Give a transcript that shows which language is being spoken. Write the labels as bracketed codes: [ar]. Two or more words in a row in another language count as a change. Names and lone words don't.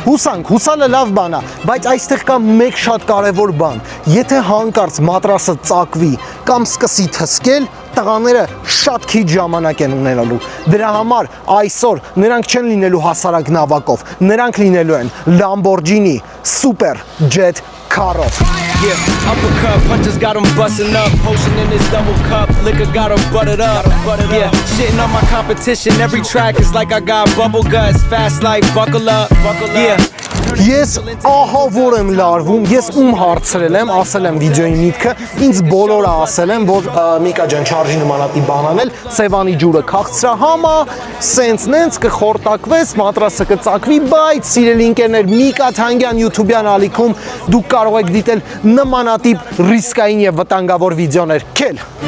[hy] Հուսալը լավ բան է, բայց այստեղ կա մեկ շատ կարևոր բան։ Եթե հանկարծ մատրասը ծակվի կամ սկսի թսկել, տղաները շատ քիչ ժամանակ են ունենալու։ Դրա համար այսօր նրանք չեն լինելու հասարակ նավակով, նրանք լինելու են Lamborghini Super Jet Car-ով։ [en] Yeah, uppercut, punches got him busting up. Potion in his double cup, liquor got him buttered up. Yeah, shitting on my competition. Every track is like I got bubble guts. Fast life, buckle up. Yeah. [hy] Ես ահա որ եմ լարվում, ես ում հարցրել եմ, ասել եմ վիդեոյի միտքը, ինձ բոլորը ասել են, որ Միկա ջան չարժի նմանատիպ բան անել, Սևանի ջուրը քաղցրա համա, սենց նենց կխորտակվես, մատրասը կծակվի, բայց սիրելի ընկերներ, Միկա Թանգյան YouTube-յան ալիքում դուք կարող եք դիտել նմանատիպ ռիսկային եւ վտանգավոր վիդեոներ։ Քել